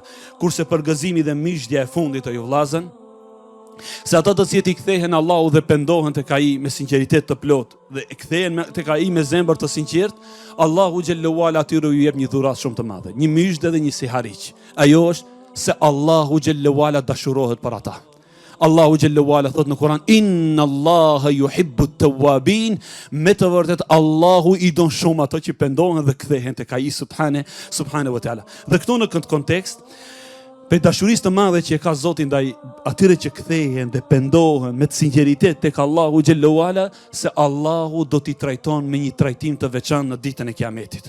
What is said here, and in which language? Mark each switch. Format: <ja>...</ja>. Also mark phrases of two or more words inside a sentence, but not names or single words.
<sq>Kurse për gëzimi dhe mishdja e fundit o ju vëllazën, se ata të cilët i kthehen Allahu dhe pendohen tek ai me sinqeritet të plot dhe e kthehen tek ai me zemër të sinqert, Allahu</sq> <ar>جل وعلا</ar> <sq>atyre ju jep një dhuratë shumë të madhe, një mishdë dhe një sihariq. Ajo është se Allahu</sq> <ar>جل وعلا</ar> <sq>dashurohet për ata. Allahu</sq> <ar>جل وعلا</ar> <sq>thot në Kur'an:</sq> <ar>"إن الله يحب التوابين."</ar> <sq>Me të vërtet Allahu i don shumë ato që pendohen dhe kthehen tek ai</sq> <ar>سبحانه وتعالى.</ar> <sq>Dhe këtu në këtë kontekst, për dashurisë të madhe që e ka Zoti ndaj atyre që kthehen dhe pendohen me sinqeritet tek Allahu</sq> <ar>جل وعلا,</ar> <sq>se Allahu do t'i trajton me një trajtim të veçantë në ditën e Kiametit.</sq>